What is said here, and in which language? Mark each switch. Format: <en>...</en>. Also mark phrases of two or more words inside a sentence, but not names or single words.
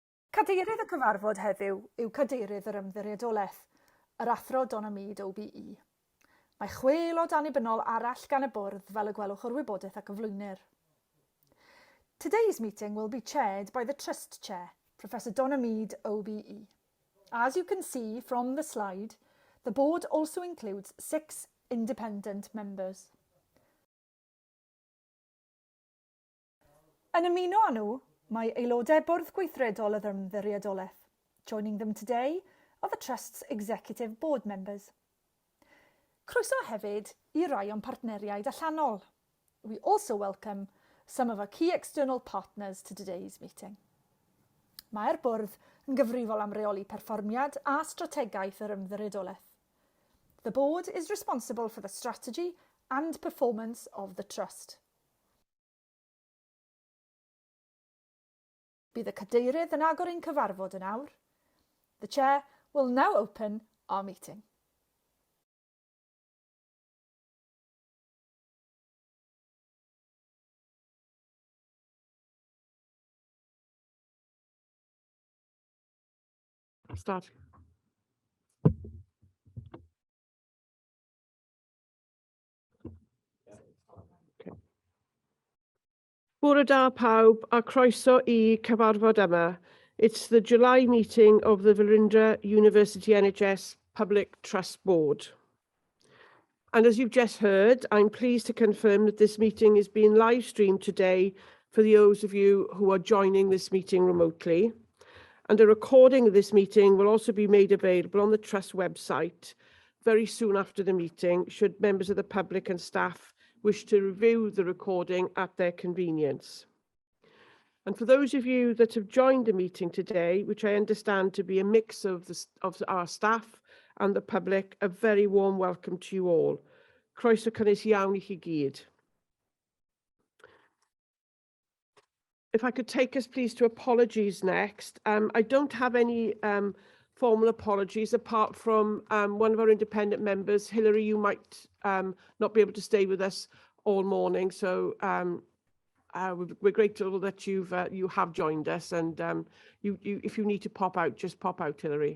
<cy>Cadeirydd y cyfarfod heddiw yw Cadeirydd yr Ymddiriedolaeth, yr athro Donna Mead OBE. Mae 6 aelod annibynnol arall gan y bwrdd fel y gwelwch o'r wybodaeth ac gyflwynir.</cy> <en>Today's meeting will be chaired by the Trust Chair, Professor Donna Mead OBE. As you can see from the slide, the board also includes 6 independent members.</en> <cy>Yn ymuno â nhw, mae aelodau bwrdd gweithredol yr Ymddiriedolaeth.</cy> <en>Joining them today are the Trust's executive board members.</en> <cy>Croeso hefyd I rai o'n partneriaid allanol.</cy> <en>We also welcome some of our key external partners to today's meeting.</en> <cy>Mae'r bwrdd yn gyfrifol am reoli perfformiad a strategaeth yr Ymddiriedolaeth.</cy> <en>The board is responsible for the strategy and performance of the Trust.</en> <cy>Bydd y cadeirydd yn agor ein cyfarfod yn awr.</cy> <en>The Chair will now open our meeting. Start. Okay.</en> <cy>Bore da pawb a croeso I cyfarfod yma.</cy> <en>It's the July meeting of the Velindre University NHS Public Trust Board. And as you've just heard, I'm pleased to confirm that this meeting is being live streamed today for those of you who are joining this meeting remotely. And a recording of this meeting will also be made available on the Trust website very soon after the meeting, should members of the public and staff wish to review the recording at their convenience. And for those of you that have joined the meeting today, which I understand to be a mix of our staff and the public, a very warm welcome to you all.</en> <cy>Croeso cynnes iawn I chi gyd.</cy> <en>If I could take us please to apologies next. I don't have any formal apologies apart from one of our independent members. Hilary, you might not be able to stay with us all morning, so we're grateful that you have joined us, and if you need to pop out, just pop out, Hilary.</en>